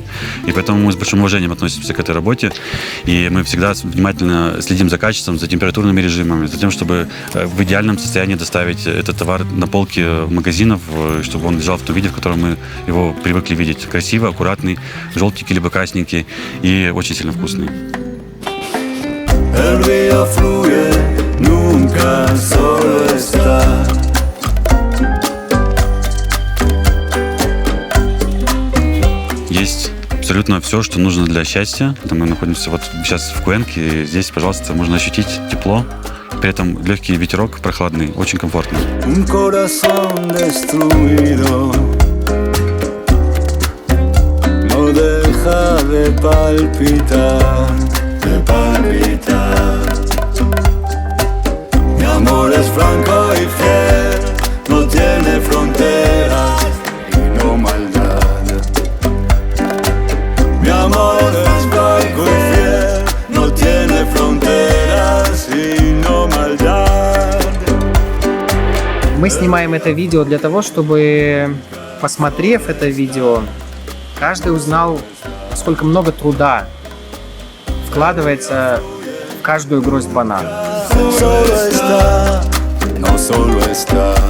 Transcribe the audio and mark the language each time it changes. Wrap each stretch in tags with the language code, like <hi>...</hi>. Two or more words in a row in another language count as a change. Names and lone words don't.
<ru>И поэтому мы с большим уважением относимся к этой работе, и мы всегда внимательно следим за качеством, за температурными режимами, за тем, чтобы в идеальном состоянии доставить этот товар на полки магазинов, чтобы он лежал в том виде, в котором мы его привыкли видеть. Красивый, аккуратный, желтенький либо красненький и очень сильно вкусный.</ru> <es>El río fluye, nunca solo está.</es> <ru>Есть абсолютно все, что нужно для счастья. Мы находимся вот сейчас в Куэнке, и здесь, пожалуйста, можно ощутить тепло, при этом легкий ветерок, прохладный, очень комфортно.</ru> <es>Un corazón destruido no deja de palpitar, de palpitar. Mi amor es franco y fiel, no tiene fronteras y no maldad. Mi amor es franco y fiel, no tiene fronteras y no maldad.</es> <ru>Мы снимаем это видео для того, чтобы, посмотрев это видео, каждый узнал, сколько много труда вкладывается в каждую гроздь банана.</ru> <es>Solo está, no solo está.</es>